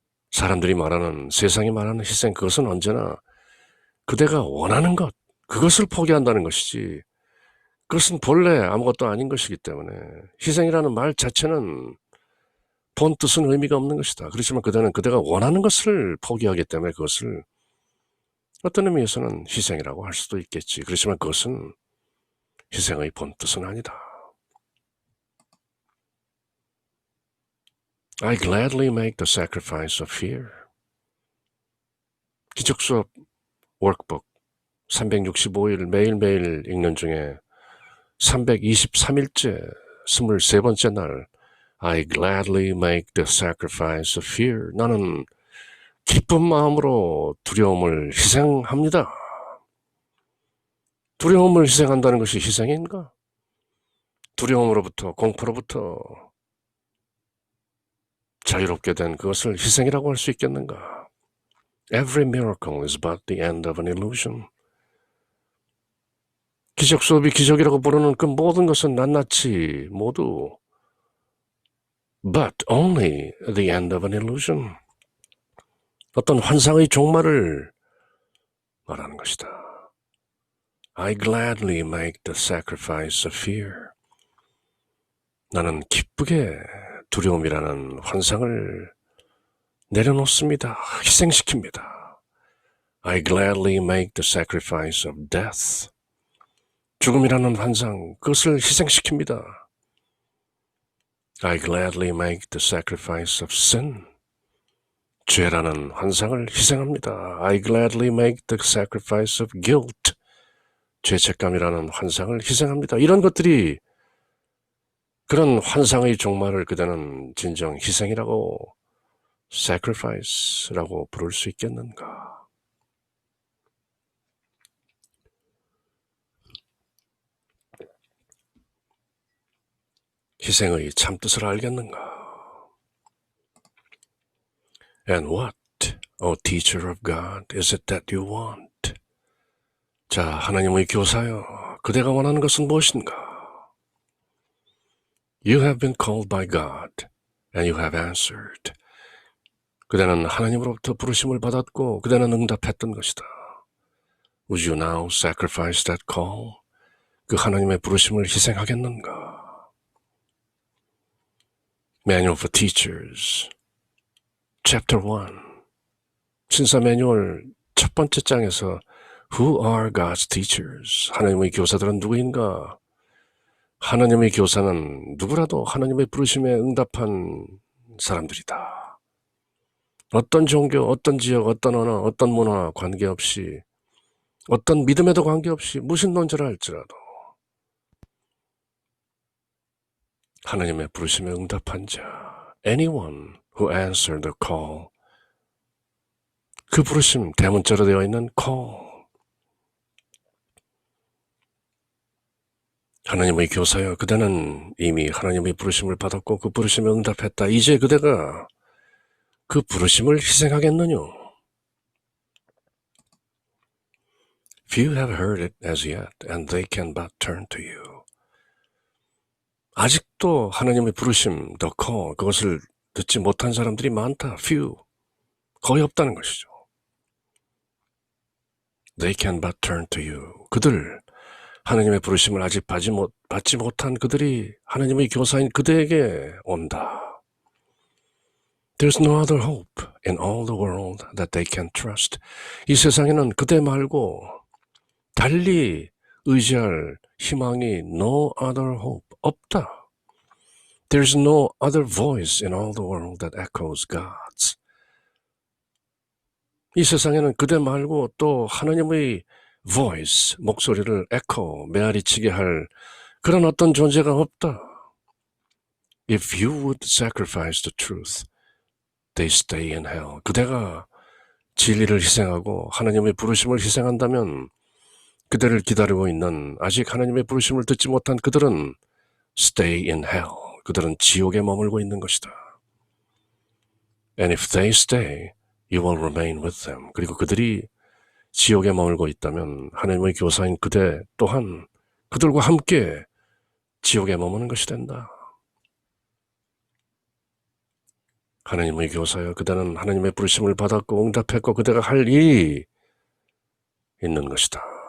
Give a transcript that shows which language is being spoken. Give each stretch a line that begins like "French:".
Korean: 사람들이 말하는, 세상이 말하는 희생, 그것은 언제나 그대가 원하는 것, 그것을 포기한다는 것이지, 그것은 본래 아무것도 아닌 것이기 때문에 희생이라는 말 자체는 본 뜻은 의미가 없는 것이다. 그렇지만 그대는 그대가 원하는 것을 포기하기 때문에 그것을 어떤 의미에서는 희생이라고 할 수도 있겠지. 그렇지만 그것은 희생의 본 뜻은 아니다.
English: I gladly make the sacrifice of fear.
Korean: 기적수업 워크북 365일 매일매일 읽는 중에 323일째 23번째 날
English: I gladly make the sacrifice of fear.
Korean: 나는 기쁜 마음으로 두려움을 희생합니다. 두려움을 희생한다는 것이 희생인가? 두려움으로부터, 공포로부터 자유롭게 된 그것을 희생이라고 할 수 있겠는가?
English: Every miracle is but the end of an illusion.
Korean: 기적 수업이 기적이라고 부르는 그 모든 것은 낱낱이 모두
English: but only the end of an illusion.
Korean: 어떤 환상의 종말을 말하는 것이다.
English: I gladly make the sacrifice of fear.
Korean: 나는 기쁘게 두려움이라는 환상을 내려놓습니다. 희생시킵니다.
English: I gladly make the sacrifice of death.
Korean: 죽음이라는 환상, 그것을 희생시킵니다.
English: I gladly make the sacrifice of sin.
Korean: 죄라는 환상을 희생합니다.
English: I gladly make the sacrifice of guilt.
Korean: 죄책감이라는 환상을 희생합니다. 이런 것들이 그런 환상의 종말을 그대는 진정 희생이라고 sacrifice라고 부를 수 있겠는가? 희생의 참뜻을 알겠는가?
English: And what, O teacher of God, is it that you want?
Korean: 자, 하나님의 교사여, 그대가 원하는 것은 무엇인가?
English: You have been called by God, and you have answered.
Korean: 그대는 하나님으로부터 부르심을 받았고 그대는 응답했던 것이다.
English: Would you now sacrifice that call?
Korean: 그 하나님의 부르심을 희생하겠는가?
English: Manual for Teachers, Chapter 1.
Korean: 신사 매뉴얼 첫 번째 장에서
English: Who are God's teachers?
Korean: 하나님의 교사들은 누구인가? 하나님의 교사는 누구라도 하나님의 부르심에 응답한 사람들이다. 어떤 종교, 어떤 지역, 어떤 언어, 어떤 문화 관계없이, 어떤 믿음에도 관계없이, 무신론자라 할지라도 하나님의 부르심에 응답한 자,
English: anyone who answered the call,
Korean: 그 부르심, 대문자로 되어 있는 call. 하나님의 교사여, 그대는 이미 하나님의 부르심을 받았고 그 부르심에 응답했다. 이제 그대가 그 부르심을 희생하겠느냐?
English: Few have heard it as yet, and they can but turn to you.
Korean: 아직도 하나님의 부르심,
English: the call,
Korean: 그것을 듣지 못한 사람들이 많다. Few, 거의 없다는 것이죠.
English: They can but turn to you.
Korean: 그들, 하나님의 부르심을 아직 받지 못한 그들이 하나님의 교사인 그대에게 온다.
English: There's no other hope in all the world that they can trust.
Korean: 이 세상에는 그대 말고 달리 의지할 희망이
English: no other hope,
Korean: 없다.
English: There's no other voice in all the world that echoes God's.
Korean: 이 세상에는 그대 말고 또 하나님의 voice, 목소리를 echo, 메아리치게 할 그런 어떤 존재가 없다.
English: If you would sacrifice the truth, they stay in hell.
Korean: 그대가 진리를 희생하고 하나님의 부르심을 희생한다면 그대를 기다리고 있는 아직 하나님의 부르심을 듣지 못한 그들은
English: stay in hell.
Korean: 그들은 지옥에 머물고 있는 것이다.
English: And if they stay, you will remain with them.
Korean: 그리고 그들이 지옥에 머물고 있다면 하나님의 교사인 그대 또한 그들과 함께 지옥에 머무는 것이 된다. 하나님의 교사여, 그대는 하나님의 부르심을 받았고 응답했고 그대가 할 일이 있는 것이다.